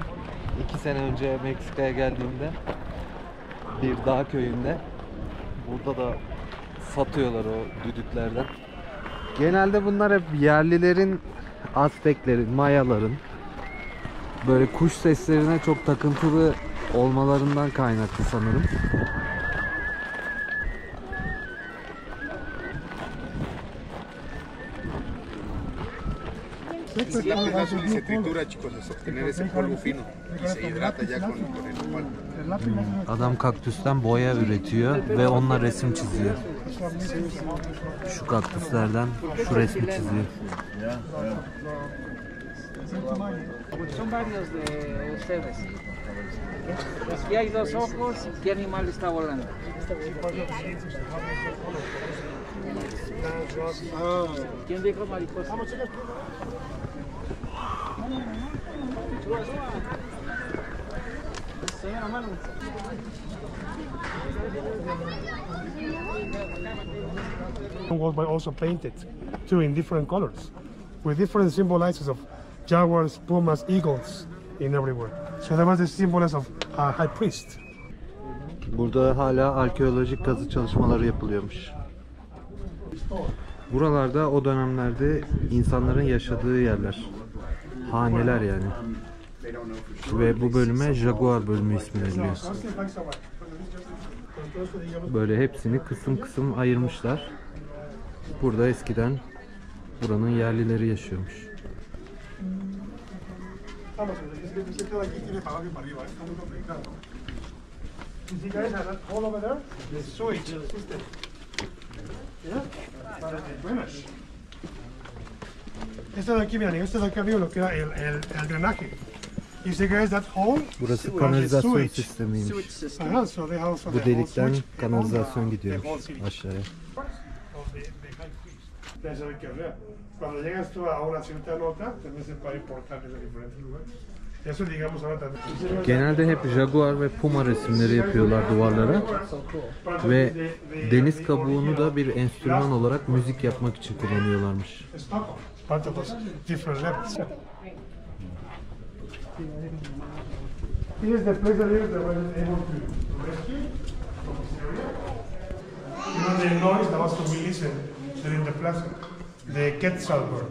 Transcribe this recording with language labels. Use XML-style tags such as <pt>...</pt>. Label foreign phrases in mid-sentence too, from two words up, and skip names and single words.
<tr>2 sene önce Meksika'ya geldiğimde bir dağ köyünde. Burada da satıyorlar o düdüklerden. Genelde bunlar hep yerlilerin, Azteklerin, Mayaların böyle kuş seslerine çok takıntılı olmalarından kaynaklı sanırım.</tr> <es>Se tritura, chicos, es obtener ese polvo fino y se hidrata ya con el nopal.</es> <tr>Adam kaktüsten boya üretiyor ve onunla resim çiziyor. Şu kaktüslerden şu resmi çiziyor.</tr> <es>Son varios de ustedes. Aquí hay dos ojos. ¿Qué animal está volando? ¿Quién dijo mariposa?</es> <en>Was also painted too in different colors, with different symbolizes of jaguars, pumas, eagles in everywhere. So that was the symbols of high priest.</en> <tr>Burada hala arkeolojik kazı çalışmaları yapılıyormuş. Buralarda o dönemlerde insanların yaşadığı yerler. Haneler yani. Ve bu bölüme Jaguar bölümü ismi veriliyor. Böyle hepsini kısım kısım ayırmışlar. Burada eskiden buranın yerlileri yaşıyormuş.</tr> <es>Esto de aquí, miren, esto de aquí había lo que era el drenaje.</es> <en>You see guys that hole?</en> <tr>Burası kanalizasyon sistemiymiş.</tr> <en>So they also</en> <tr>Bu delikten kanalizasyon gidiyormuş aşağıya.</tr> <es>Cuando llegas tú a una cierta nota, también se puede importar desde diferentes lugares. Eso digamos ahora también.</es> <tr>Genelde hep jaguar ve puma resimleri yapıyorlar duvarlara ve deniz kabuğunu da bir enstrüman olarak müzik yapmak için kullanıyorlarmış.</tr> <en>Part of those different levels. Here is the place that they were able to rescue from this area. You know the noise that was to be listened during the plaza, the quetzal bird.</en>